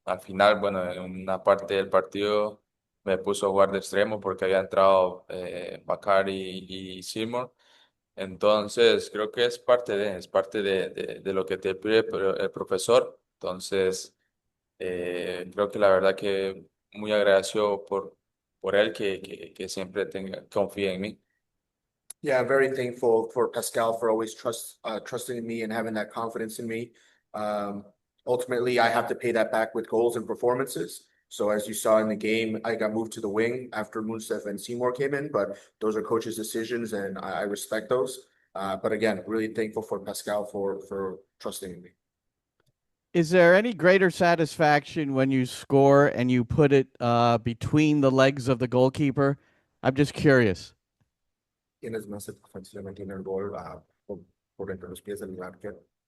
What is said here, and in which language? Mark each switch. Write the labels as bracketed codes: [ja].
[es] Al final, bueno, en una parte del partido me puso a jugar de extremo porque había entrado Bakary y Seymour. Entonces, creo que es parte de lo que te pide el profesor. Entonces, creo que la verdad que muy agradecido por él que siempre confía en mí. [en] Yeah, I'm very thankful for Pascal for always trusting in me and having that confidence in me. Um, Ultimately, I have to pay that back with goals and performances. So as you saw in the game, I got moved to the wing after Munsef and Seymour came in, but those are coaches' decisions and I respect those. But again, really thankful for Pascal for trusting in me. Is there any greater satisfaction when you score and you put it between the legs of the goalkeeper? I'm just curious. [es] Tienes más satisfacción en el gol por entre los pies del arquero.